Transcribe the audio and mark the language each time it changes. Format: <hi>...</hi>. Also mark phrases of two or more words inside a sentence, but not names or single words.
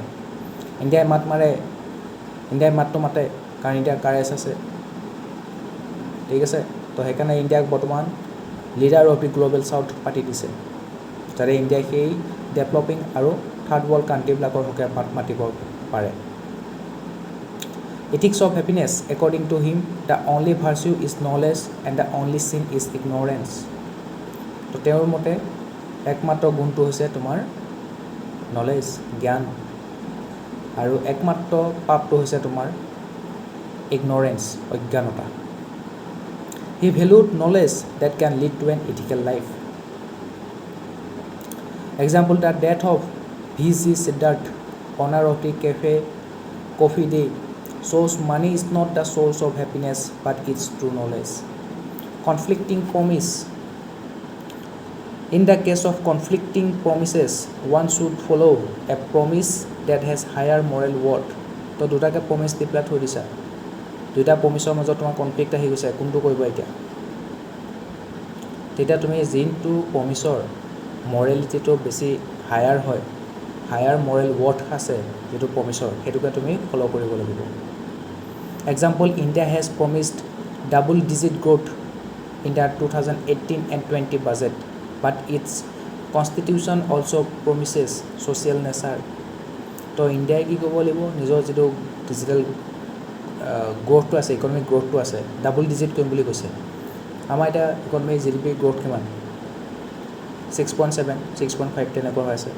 <as>ইণ্ডিয়াই মাত মাৰে, ইণ্ডিয়াই মাতটো মাতে, কাৰণ ইণ্ডিয়াৰ কাৰেজ আছে, ঠিক আছে? তো সেইকাৰণে ইণ্ডিয়াক বৰ্তমান</as> <en>leader of the Global South</en> <as>পাতি দিছে, যাতে ইণ্ডিয়াই সেই ডেভেলপিং আৰু</as> <en>third world</en> <as>কাণ্ট্ৰিবিলাকৰ হকে মাত মাতিব পাৰে।</as> <en>Ethics of happiness, according to him, the only virtue is knowledge and the only sin is ignorance.</en> <as>তো তেওঁৰ মতে একমাত্ৰ গুণটো হৈছে তোমাৰ নলেজ, জ্ঞান, আৰু একমাত্ৰ পাপটো হৈছে তোমাৰ ইগনৰেঞ্চ, অজ্ঞানতা।</as> <en>He valued knowledge that can lead to an ethical life. Example, the death of V.G. Siddharth, owner of the Coffee Day, shows money is not the source of happiness but its true knowledge. Conflicting promise. In the case of conflicting promises, one should follow a promise that has higher moral worth.</en> <as>তো দুটাকে প্ৰমিছ দি পেলাই থৈ দিছা, দুটা প্ৰমিছৰ মাজত তোমাৰ কনফ্লিক্ট আহি গৈছে, কোনটো কৰিব এতিয়া? তেতিয়া তুমি যোনটো প্ৰমিছৰ মৰেলিটিটো বেছি হায়াৰ হয়,</as> <en>higher moral worth</en> <as>আছে যিটো প্ৰমিছৰ, সেইটোকে তুমি ফ'ল' কৰিব লাগিব।</as> <en>Example, India has promised double digit growth in the 2018 and 20 budget, but its constitution also promises social nature.</en> <as>তো ইণ্ডিয়াই কি কৰিব লাগিব, নিজৰ যিটো ডিজিটেল গ্ৰ'থটো আছে, ইকনমিক গ্ৰ'থটো আছে,</as> <en>double digit</en> <as>কৰিম বুলি কৈছে। আমাৰ এতিয়া ইকনমিক GDP গ্ৰ'থ কিমান? 6.7, 6.5 তেনেকুৱা হৈ আছে।</as>